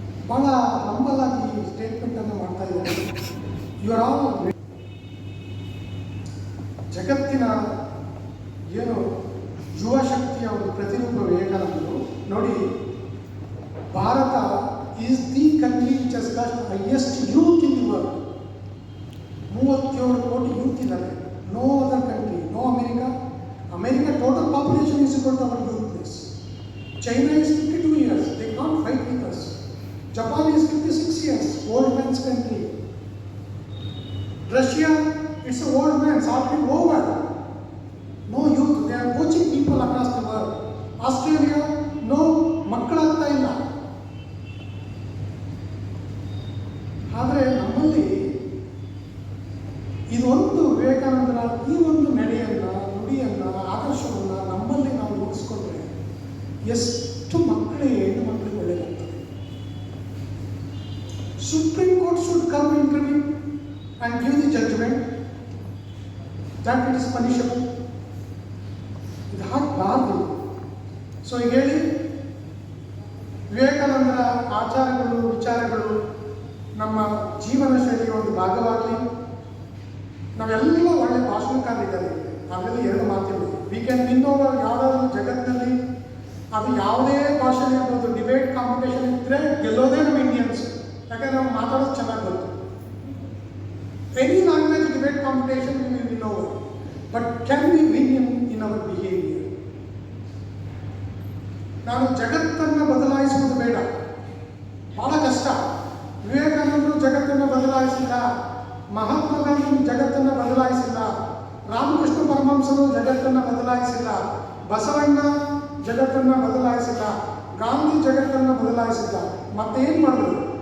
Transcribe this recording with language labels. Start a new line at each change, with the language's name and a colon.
Kannada: ಭಾಳ ಹಂಬಲಾಗಿ ಈ ಸ್ಟೇಟ್ಮೆಂಟನ್ನು ಮಾಡ್ತಾ ಇದ್ದಾರೆ. ಇವರ ಜಗತ್ತಿನ ಏನು ಯುವ ಶಕ್ತಿಯ ಒಂದು ಪ್ರತಿರೂಪ ವಿವೇಕಾನಂದರು.
English: ನೋಡಿ, Bharat is the country which has got highest youth in the world.
Kannada: 37 ಕೋಟಿ ಯೂತ್ ಇದ್ದಾರೆ.
English: No other country, no America. America total population is equal to our youth place. China is 52 years, they can't fight with us. Japan is 56 years, old man's country. Russia, it's an old man's already over. No youth, they are coaching people across the world.
Kannada: Australia, no ಮಕ್ಕಳಾಗ್ತಾ ಇಲ್ಲ. ಆದರೆ ನಮ್ಮಲ್ಲಿ ಇದೊಂದು ವಿವೇಕಾನಂದರ ಈ ಒಂದು ನಡೆಯನ್ನು, ನುಡಿಯನ್ನು, ಆದರ್ಶವನ್ನು ನಮ್ಮಲ್ಲಿ ನಾವು ರೂಢಿಸ್ಕೊಂಡ್ರೆ ಎಷ್ಟು ಮಕ್ಕಳಿಗೆ, ಹೆಣ್ಣು ಮಕ್ಕಳಿಗೆ ಒಳ್ಳೆಯದಾಗ್ತದೆ.
English: Supreme Court should come interview and give the judgement that it is punishable.
Kannada: ಇದು ಹಾಕಬಾರ್ದು. ಸೊ ಈಗ ಹೇಳಿ, ವಿವೇಕಾನಂದರ ಆಚಾರಗಳು, ವಿಚಾರಗಳು ನಮ್ಮ ಜೀವನ ಶೈಲಿಯ ಒಂದು ಭಾಗವಾಗಲಿ. ನಾವೆಲ್ಲ ಒಳ್ಳೆ ಭಾಷಣಕಾರರಿದ್ದಾರೆ, ಅದರಲ್ಲಿ 2 ಮಾತಿಲ್ಲ.
English: we can win over
Kannada: ಯಾವುದಾದ್ರೂ ಜಗತ್ತಿನಲ್ಲಿ, ಅದು ಯಾವುದೇ ಭಾಷೆ ಇರ್ಬೋದು. ಡಿಬೇಟ್ ಕಾಂಪಿಟೇಷನ್ ಇದ್ದರೆ ಗೆಲ್ಲೋದೇ ನಮ್ಮ ಇಂಡಿಯನ್ಸ್, ಯಾಕಂದರೆ ನಾವು ಮಾತಾಡೋದು ಚೆನ್ನಾಗಿ ಗೊತ್ತು.
English: competition we will win over. But can we win him in our behavior?
Kannada: ನಾನು ಜಗತ್ತನ್ನು ಬದಲಾಯಿಸುವುದು ಬೇಡ, ಬಹಳ ಕಷ್ಟ. ವಿವೇಕಾನಂದರು ಜಗತ್ತನ್ನು ಬದಲಾಯಿಸಿಲ್ಲ, ಮಹಾತ್ಮ ಗಾಂಧಿ ಜಗತ್ತನ್ನು ಬದಲಾಯಿಸಿಲ್ಲ, ರಾಮಕೃಷ್ಣ ಪರಮಹಂಸರು ಜಗತ್ತನ್ನು ಬದಲಾಯಿಸಿಲ್ಲ, ಬಸವಣ್ಣ ಜಗತ್ತನ್ನು ಬದಲಾಯಿಸಿಲ್ಲ, ಗಾಂಧಿ ಜಗತ್ತನ್ನು ಬದಲಾಯಿಸಿಲ್ಲ. ಮತ್ತೇನು ಮಾಡಿದ್ರು?